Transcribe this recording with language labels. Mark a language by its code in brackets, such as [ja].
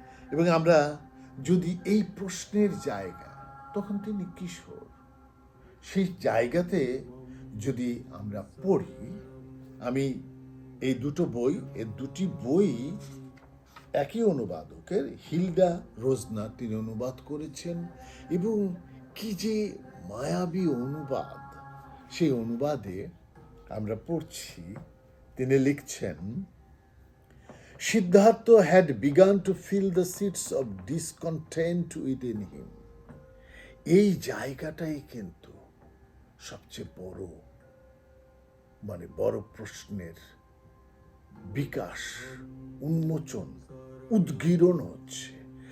[bn] এবং আমরা যদি এই প্রশ্নের জায়গা, তখন তিনি কিশোর, সেই জায়গাতে যদি আমরা পড়ি, আমি এই দুটি বই একই অনুবাদকের, হিলডা রোজনা, তিনি অনুবাদ করেছেন, এবং কি যে মায়াবী অনুবাদ! সেই অনুবাদে আমরা পড়ছি, তিনি লিখছেন, [en] Siddhartha had begun to feel the seeds of discontent within him. [bn] এই জায়গাটাই কিন্তু সবচেয়ে বড় প্রশ্নের বিকাশ, উন্মোচন, উদ্গীরণ হচ্ছে।